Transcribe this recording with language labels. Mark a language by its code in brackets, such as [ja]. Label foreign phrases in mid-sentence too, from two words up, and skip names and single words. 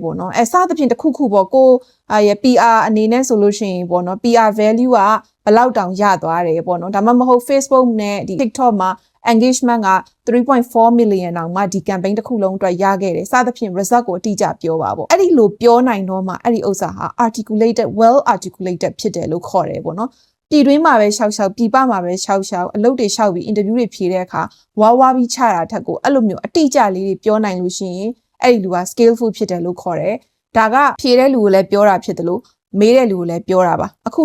[my] ပေါ့နော်အဲစသဖြင့်တစ်ခုခုပေါ့ကိုရဲ့ PR အနေနဲ့ဆိုလို့ရှိရင်ပေါ့နော် [en] PR value [my] ကဘယ်လောက်တောင်ရသွားတယ်ပေါ့နော်ဒါမှမဟုတ် Facebook နဲ့ဒီ TikTok မှာ engagement က 3.4 million တောင်မှဒီ campaign တစ်ခုလုံးအတွက်ရခဲ့တယ်စသဖြင့် result ကိုအတိအကျပြောပါပေါ့အဲ့ဒီလိုပြောနိုင်တော့မှအဲ့ဒီဥစ္စာဟာ [en] articulated well articulated [my] ဖြစ်တယ်လို့ခေါ်တယ်ပေါ့နော်ပြည်တွင်းမှာပဲရှောက်ပြည်ပမှာပဲရှောက်အလုပ်တွေရှောက်ပြီး interview တွေဖြေတဲ့အခါဝါပြီးချတာထက်ကိုအဲ့လို မျိုးအတိအကျလေးတွေပြောနိုင်လို့ရှိရင်အဲ့ဒီလူက skillful ဖြစ်တယ်လို့ခေါ်တယ်ဒါကဖြေတဲ့လူကိုလည်းပြောတာဖြစ်တယ်လို့မေးတဲ့လူကိုလည်းပြောတာပါအခု